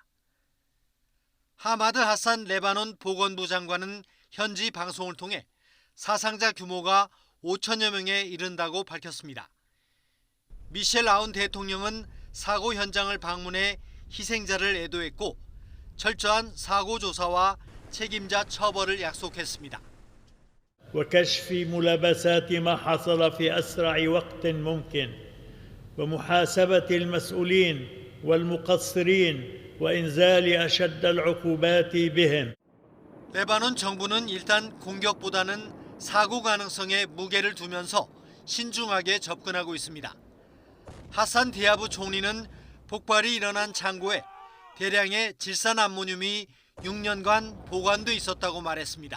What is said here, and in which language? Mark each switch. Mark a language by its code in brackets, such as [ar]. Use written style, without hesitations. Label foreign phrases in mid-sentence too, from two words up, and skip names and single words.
[ko] 하마드 하산 레바논 보건부 장관은 현지 방송을 통해 사상자 규모가 5천여 명에 이른다고 밝혔습니다. 미셸 아운 대통령은 사고 현장을 방문해 희생자를 애도했고 철저한 사고 조사와 책임자 처벌을 약속했습니다. [ar] وكشف ملابسات ما حصل في أسرع وقت ممكن ومحاسبة المسؤولين والمقصرين وإنزال أشد العقوبات بهم. [ko] 레바논 정부는 일단 공격보다는 사고 가능성에 무게를 두면서 신중하게 접근하고 있습니다. 하산 디아브 총리는 폭발이 일어난 창고에 대량의 질산 암모늄이 6년간 보관돼 있었다고 말했습니다.